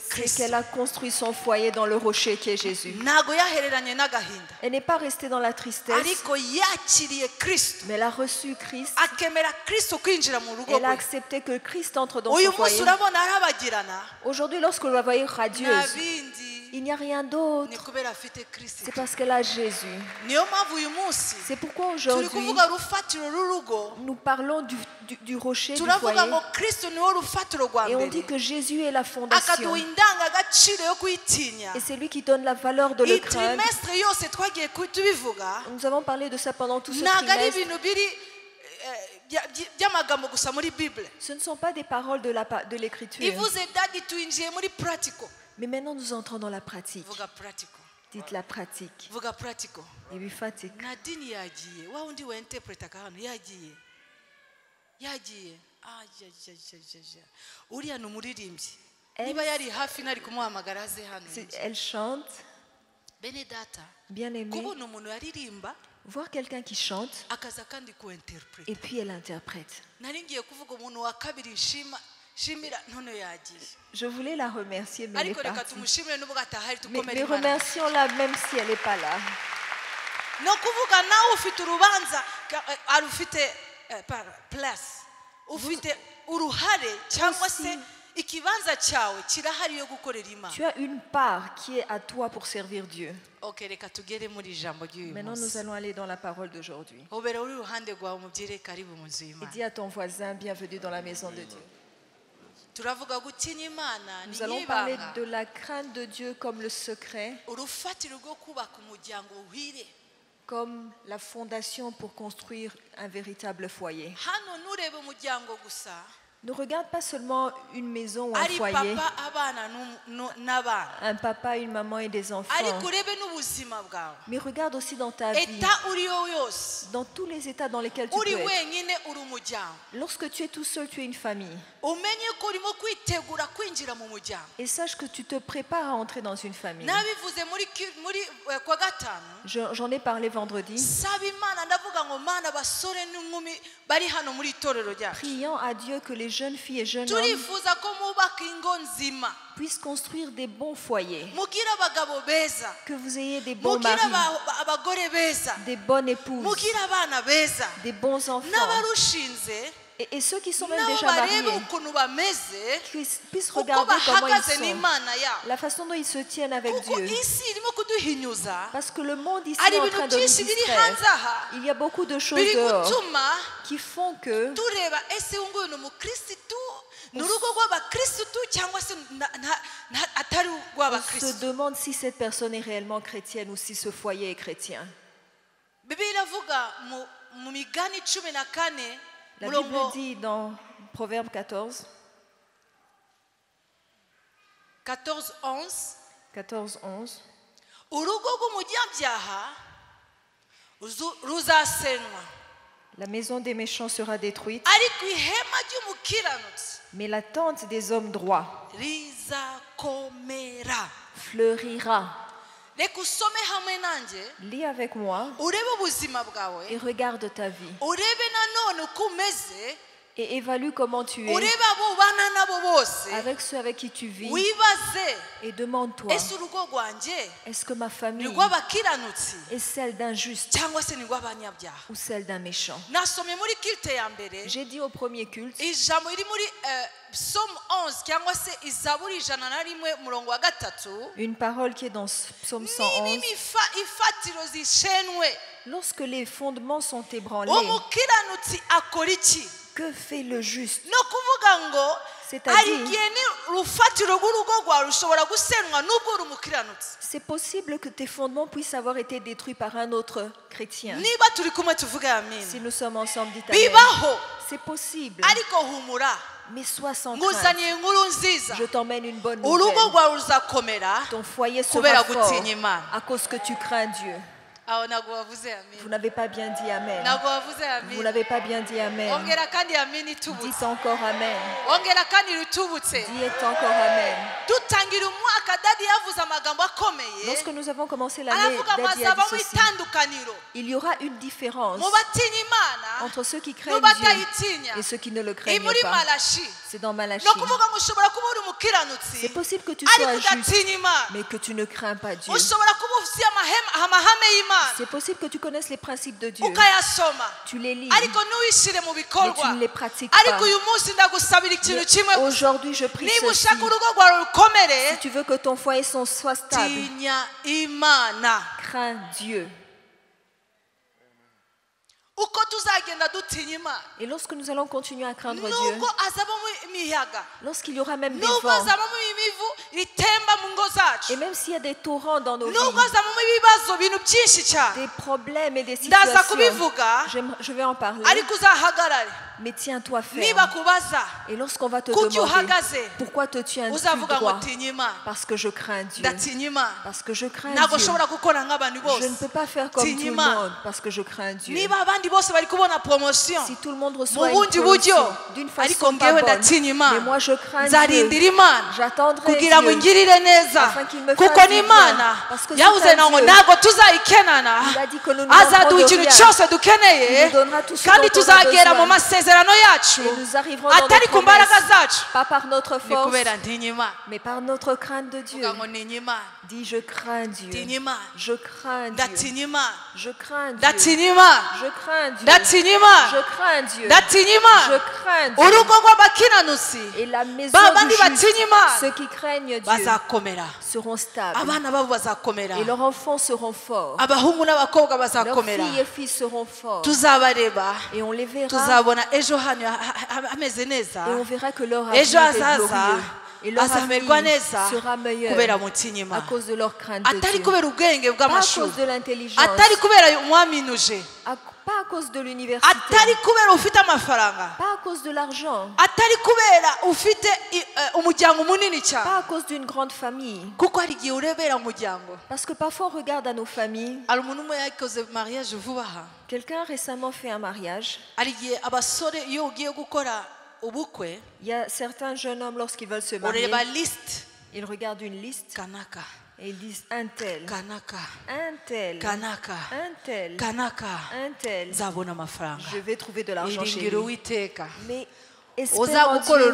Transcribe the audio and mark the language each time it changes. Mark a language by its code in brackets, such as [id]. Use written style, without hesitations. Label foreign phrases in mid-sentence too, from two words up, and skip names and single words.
[fr] c'est [rw] Kristo [fr] qu'elle a construit son foyer dans le rocher qui est Jésus. [rw] ntago yahereranye n'agahinda [fr] Elle n'est pas restée dans la tristesse, [rw] ariko yakiriye Kristo [fr] mais elle a reçu Christ. [rw] akemera Kristo kwinjira mu rugo [fr] Elle a [rw] rwe [fr] accepté que Christ entre dans [rw] uyu [fr] son [rw] munsi [fr] foyer. [rw] urabona arabagirana [fr] Aujourd'hui, lorsque vous la voyez [rw] nta [fr] radieuse, [rw] bindi [fr] il n'y a rien [rw] ni [fr] d'autre. [rw] kubera afite Kristo [fr] C'est parce qu'elle a Jésus. [rw] niyo mpamvu uyu munsi [fr] C'est pourquoi [rw] turi [fr] aujourd'hui, [rw] kuvuga rufatiro rw'urugo [fr] nous parlons du rocher du [rw] turavuga [fr] foyer. [rw] ngo Kristo niwo rufatiro rwa [fr] Et on [rw] mbere [fr] dit que Jésus est la fondation. [rw] akaduha indangagaciro yo kuyitinya [fr] Et c'est lui qui donne la valeur de le [rw] iyi [fr] craindre. [rw] trimestre yose twagiye tubivuga [fr] Nous avons parlé de ça pendant tout ce [rw] ntabwo ari [fr] trimestre. [rw] ibintu biri by'amagambo gusa muri Bible [fr] Ce ne sont pas des paroles de l'Écriture. [rw] ivuze dadi tuyinjiye muri practical [fr] Mais maintenant, nous entrons dans la pratique. [rw] vuga practical [fr] Dites la pratique. [rw] vuga practical [fr] Et puis pratique. [rw] nadini yagiye wa undi we interpretaga hano yagiye uriya ni umuririmbyi niba yari hafi nari kumuhamagara aze hano [fr] Elle chante, [rw] bene data [fr] bien aimée. [rw] kubona umuntu yaririmba [fr] Voir quelqu'un qui chante [rw] akaza kandi ku interpreta [fr] et puis elle interprète. [rw] nari ngiye kuvuga umuntu wa kabiri shimira none yagiye [fr] Je voulais la remercier, mais elle est [rw] ariko reka [fr] partie. [rw] tumushimire nubwo atahari [fr] Mais [rw] tukomere Imana [fr] remercions-la même si elle n'est pas là. [rw] no kuvuga nawe ufite urubanza ari ufite place ufite uruhare cyangwa se ikibanza cyawe kirahari yo gukorera Imana [fr] Tu as une part qui est à toi pour servir Dieu. [rw] okay reka tugere muri ijambo ry'uyu [fr] Maintenant, nous [rw] munsi [fr] allons aller dans la parole d'aujourd'hui. [rw] ubera uri iruhande rwawe umubwire karibu mu nzu [fr] Et [rw] y'Imana [fr] dis à ton voisin, bienvenue dans la maison de Dieu. [rw] turavuga gutinya Imana ni [fr] Nous allons parler [rw] ibanga [fr] de la crainte de Dieu comme le secret, [rw] urufatiro rwo kubaka umuryango uhire [fr] comme la fondation pour construire un véritable foyer. [rw] hano nturebe umuryango gusa [fr] Ne regarde pas seulement une maison ou un [rw] ari [fr] foyer, [rw] papa abana n'abana [fr] un papa, une maman et des enfants, [rw] ariko urebe n'ubuzima bwawe [fr] mais regarde aussi dans ta vie, [rw] eta uriyo yose [fr] dans tous les états dans lesquels tu peux [rw] uri [fr] être. [rw] wenyine uri umuryango [fr] Lorsque tu es tout seul, tu es une famille. [rw] umenye ko urimo kwitegura kwinjira mu muryango [fr] Et sache que tu te prépares à entrer dans une famille. [rw] nabivuze muri kwa gatanu [fr] J'en ai parlé vendredi. [rw] saba imana ndavuga ngo mana basore n'inkumi bari hano muri itorero ryacu [fr] Priant à Dieu que les jeunes filles et jeunes hommes [rw] turifuza ko mubaka ingo nzima [fr] puissent construire des bons foyers, [rw] mugire abagabo beza [fr] que vous ayez des bons [rw] mugire [fr] maris, [rw] abagore beza [fr] des bonnes épouses, [rw] mugire abana beza [fr] des bons enfants. [rw] n'abarushinze [fr] Et ceux qui sont même [rw] nabo [fr] déjà [rw] barebe [fr] mariés, [rw] ukuntu bameze [fr] qu'ils puissent [rw] uko [fr] regarder comment ils [rw] bahagaze [fr] sont, [rw] n'imana yabo [fr] la façon dont ils se tiennent avec [rw] kuko [fr] Dieu. [rw] isi irimo kuduhinyuza [fr] Parce que le monde ici [rw] hari [fr] est en [rw] ibintu [fr] train de nous [rw] byinshi biri [fr] distraire. [rw] hanze aha [fr] Il y a beaucoup de choses [rw] biri [fr] dehors [rw] gutuma [fr] qui font que [rw] tureba ese nguyu ni umukirisitu ni urugo rw'abakirisitu cyangwa se atari [fr] on se [rw] urw'abakirisitu [fr] demande si cette personne est réellement chrétienne ou si ce foyer est chrétien. [rw] bibiliya iravuga mu migani 14 [fr] La Bible [rw] murongo [fr] dit dans Proverbe 14, [rw] 14:11 [fr] 14-11, [rw] urugo rw'umunyabyaha ruzasenywa [fr] la maison des méchants sera détruite, [rw] ariko ihema ry'umukiranutsi [fr] mais la tente des hommes droits [rw] rizakomera [fr] fleurira. [rw] reka usome hamwe nanjye [fr] Lis avec moi [rw] urebe ubuzima bwawe [fr] et regarde ta vie [rw] urebe nanone uko umeze [fr] et évalue comment tu es [rw] urebe abo ubana nabo bose [fr] avec ceux avec qui tu vis [rw] wibaze [fr] et demande-toi, [rw] ese urugo rwanjye [fr] est-ce que ma [rw] ni [fr] famille [rw] rw'abakiranutsi [fr] est celle d'un juste [rw] cyangwa se ni rw'abanyabyaha [fr] ou celle d'un méchant? [rw] nasomye muri kilte ya mbere [fr] J'ai dit au premier culte, [rw] ijambo riri muri psalm 11 cyangwa se izaburi 101 murongo wa 3 [fr] une parole qui est dans Psaume 111, [rw] ifatiro zishenwe [fr] lorsque les fondements sont ébranlés, [rw] umukiranutsi akora iki [fr] que fait le juste? [rw] no kuvuga ngo [fr] C'est-à-dire- [rw] hari igihe ni urufatiro rw'urugo rwawe rushobora gusenwa n'ubwo uri umukiranutsi [fr] C'est possible que tes fondements puissent avoir été détruits par un autre chrétien. [rw] niba turi kumwe tuvuge [fr] Si [rw] amina [fr] nous sommes ensemble, dites amen. [rw] bibaho [fr] C'est possible, [rw] ariko humura [fr] mais sois sans crainte. [rw] nguzaniye inkuru nziza [fr] Je t'emmène une bonne [rw] urugo [fr] nouvelle. [rw] rwawe ruzakomera [fr] Ton foyer [rw] kubera [fr] sera fort [rw] gutinya Imana [fr] à cause que tu crains Dieu. [rw] aho ntabwo wavuze [fr] Vous [rw] amina [fr] n'avez pas bien dit amen. [rw] ntabwo wavuze [fr] Vous [rw] amina [fr] n'avez pas bien dit amen. [rw] ongera kandi amina itubutse [fr] Dites encore amen. [rw] ongera kandi ritubutse [fr] Dites encore amen. [rw] dutangira umwaka dadi yavuze amagambo akomeye [fr] Lorsque nous avons commencé l'année, [rw] aravuga ngo [fr] Daddy a dit [rw] hazabamo [fr] ceci. [rw] itandukaniro [fr] Il y aura une différence [rw] mu batinya imana [fr] entre ceux qui craignent [rw] n'ubatayitinya [fr] Dieu et ceux qui ne le [rw] iri [fr] craignent [rw] muri [fr] pas. [rw] malashi [fr] C'est dans Malachie. [rw] ni ukuvuga ngo ushobora kuba uri umukiranutsi [fr] C'est possible que tu [rw] ariko [fr] sois juste, [rw] udatinya imana [fr] mais que tu ne crains pas Dieu. [rw] ushobora kuba ufite amahame y'imana [fr] C'est possible que tu connaisses les principes de Dieu. [rw] ukayasoma [fr] Tu les lis, [rw] ariko ntuwishyire mu [fr] mais [rw] bikorwa [fr] tu ne les pratiques [rw] ariko [fr] pas. [rw] uyu munsi ndagusabira ikintu kimwe [fr] Mais aujourd'hui, je prie [rw] niba [fr] ceci. [rw] ushaka urugo rwawe rukomere [fr] Si tu veux que ton foyer soit stable, [rw] tinya imana [fr] crains Dieu. [rw] uko tuzagenda dutinya imana [fr] Et lorsque nous allons continuer à craindre Dieu, [rw] nubwo azabamo imiyaga [fr] lorsqu'il y aura même des [rw] nubwo [fr] vents, [rw] azabamo imivu ritemba mu ngo zacu [fr] et même s'il y a des torrents dans nos [rw] nubwo [fr] vies, [rw] azabamo ibibazo ibintu byinshi cyane [fr] des problèmes et des [rw] ndaza [fr] situations, [rw] kubivuga [fr] je vais en parler, [rw] ariko uzahagarare [fr] mais tiens-toi [rw] niba [fr] ferme. [rw] kubaza [fr] Et lorsqu'on va te [rw] kuki [fr] demander [rw] uhagaze [fr] pourquoi te tiens-tu [rw] uzavuga ngo [fr] droit, [rw] tinya imana [fr] parce que je crains Dieu, [rw] ndatinya imana [fr] parce que je crains [rw] ntabwo [fr] Dieu. [rw] nshobora gukora nk'abantu [fr] Je ne [rw] bose [fr] peux pas faire comme [rw] tinya [fr] tout le [rw] imana [fr] monde, parce que je crains Dieu. [rw] niba abandi bose bari kubona promotion [fr] Si tout le monde [rw] mu [fr] reçoit une [rw] bundi buryo [fr] promotion d'une [rw] ariko [fr] façon pas [rw] ngewe [fr] bonne, [rw] ndatinya [fr] mais [rw] imana [fr] moi je crains [rw] nzarindira [fr] Dieu, [rw] imana [fr] j'attendrai [rw] kugira ngo [fr] Dieu, [rw] ingirire neza [fr] afin qu'il me [rw] kuko [fr] fasse du [rw] n'imana [fr] bien, parce que [rw] yavuze [fr] c'est un [rw] ngo [fr] Dieu. [rw] ntabwo tuzayikenana [fr] Il a dit que nous ne [rw] azaduha [fr] manquerons de [rw] ikintu [fr] rien. [rw] cyose dukeneye [fr] Il nous donnera tout ce [rw] kandi [fr] dont on a [rw] tuzagera mu [fr] besoin. [rw] masezerano yacu [fr] Et nous arriverons dans [rw] atari [fr] nos [rw] ku mbaraga [fr] promesses, [rw] zacu [fr] pas par notre [rw] ni [fr] force, [rw] kubera ntinya imana [fr] mais par notre crainte de Dieu. [rw] vuga ngo ntinya imana [fr] Dis, je crains Dieu. [rw] ntinya imana [fr] Je crains Dieu. [rw] ndatinya imana [fr] Je crains Dieu. [rw] ndatinya imana [fr] Je crains Dieu. [rw] ndatinya imana [fr] Je crains Dieu. [rw] ndatinya [fr] Je [rw] imana [fr] crains Dieu. [rw] urugo rw'abakiranusi [fr] Et la maison [rw] ba [fr] du [rw] bandi [fr] juste, [rw] batinya imana [fr] ceux qui craignent Dieu, [rw] bazakomera [fr] seront stables. [rw] abana babo bazakomera [fr] Et leurs enfants seront forts. [rw] abahungu n'abakobwa [fr] Leurs [rw] bazakomera [fr] filles et fils seront forts. [rw] tuzabareba [fr] Et on les verra. [rw] tuzabona ejo hano hameze neza [fr] Et on verra que leur [rw] ejo [fr] avenir est [rw] hazaza [fr] glorieux. Et leur [rw] azamerwa [fr] avenir [rw] neza [fr] sera meilleur [rw] kubera mutinya [fr] à [rw] imana [fr] cause de leur crainte de [rw] atari [fr] Dieu. [rw] kubera ubwenge [fr] Pas à [rw] bw'amashuri [fr] cause de l'intelligence, [rw] atari kubera umwaminuje [fr] Pas à cause de l'université. [rw] atari kubera ufite amafaranga, [fr] Pas à cause de l'argent. [rw] atari kubera ufite umuryango munini cyane, [fr] Pas à cause d'une grande famille. [rw] kuko hari igihe urebera umuryango. [fr] Parce que parfois on regarde à nos familles. [rw] hari umuntu umwe yakoze mariage vuba aha. [fr] Quelqu'un a récemment fait un mariage. [rw] hari igihe abasore iyo ugiye gukora ubukwe [fr] Il y a certains jeunes hommes, lorsqu'ils veulent se marier, [rw] ureba list [fr] ils regardent une liste [rw] kanaka [fr] et ils disent un tel, [rw] kanaka [fr] un tel, [rw] kanaka [fr] un tel, [rw] kanaka [fr] un tel. [rw] nzabona amafaranga. [fr] Je vais trouver de l'argent chez [rw] iringiro [fr] lui. [rw] uwiteka [fr] Mais espère en [rw] uzagukorera